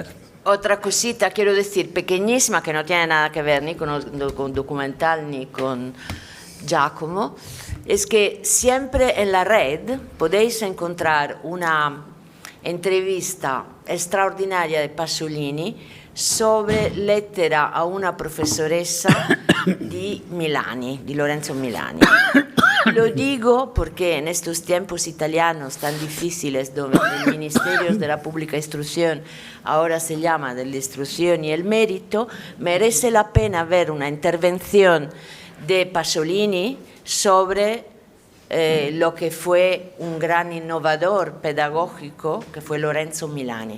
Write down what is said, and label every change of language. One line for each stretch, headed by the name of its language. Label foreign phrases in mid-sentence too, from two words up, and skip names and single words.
Spanish: Otra cosita, quiero decir, pequeñísima, que no tiene nada que ver ni con documental ni con Giacomo, es que siempre en la red podéis encontrar una entrevista extraordinaria de Pasolini sobre lettera a una profesoressa di Lorenzo Milani. Lo digo porque en estos tiempos italianos tan difíciles, donde el Ministerio de la Pública Instrucción ahora se llama de la Instrucción y el Mérito, merece la pena ver una intervención de Pasolini sobre lo que fue un gran innovador pedagógico, que fue Lorenzo Milani.